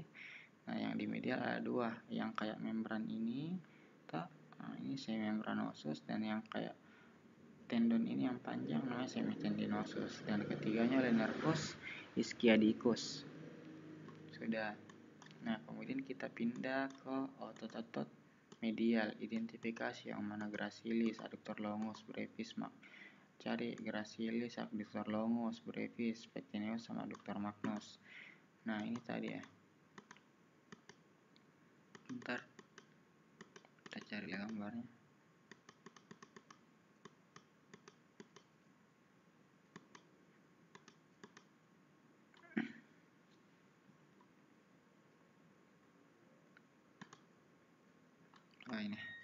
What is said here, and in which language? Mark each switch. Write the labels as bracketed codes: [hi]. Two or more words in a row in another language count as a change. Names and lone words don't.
[id] Nah, yang di medial ada 2, yang kayak membran ini, nah, ini semimembranosus, dan yang kayak tendon ini yang panjang namanya semitendinosus, dan ketiganya oleh [la] nervus ischiadicus. [id] Sudah. Nah, kemudian kita pindah ke otot-otot medial, identifikasi yang mana [la] gracilis, adductor longus, brevis, [id] cari [la] gracilis, adductor longus, brevis, pectineus, [id] sama [la] adductor magnus. [id] Nah, ini tadi ya. Bentar, kita cari gambarnya. Oh, ini.